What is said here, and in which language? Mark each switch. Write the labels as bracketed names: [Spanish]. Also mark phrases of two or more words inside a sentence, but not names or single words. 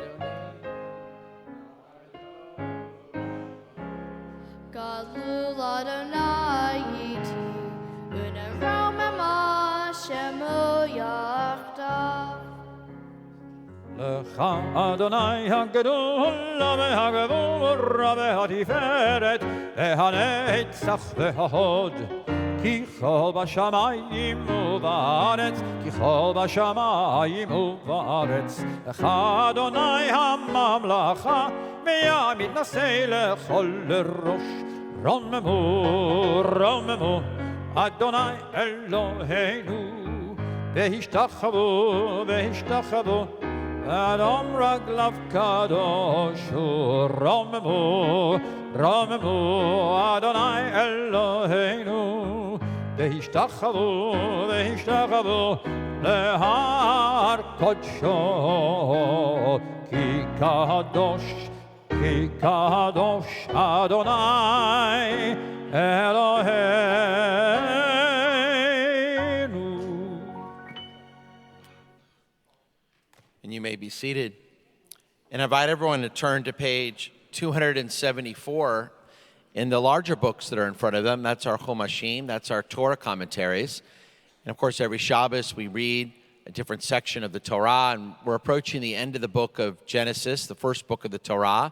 [Hebrew] גדול אדוני איתי, ונרוממה שמו יחדו. לך אדוני הגדולה והגבורה והתפארת והנצח וההוד כי כל בשמים ובארץ כי כל בשמים ובארץ לך אדוני הממלכה ויעמיד נשא לכל לראש רוממו, רוממו אדוני אלהינו והשתחוו, והשתחוו הדום רגליו קדוש הוא רוממו, רוממו אדוני אלהינו והשתחוו, והשתחוו להר קדשו כי קדוש אדוני אלהינו. [English] And you may be seated. And I invite everyone to turn to page 274 in the larger books that are in front of them. That's our Chumashim, that's our Torah commentaries. And of course, every Shabbos we read a different section of the Torah, and we're approaching the end of the book of Genesis, the first book of the Torah.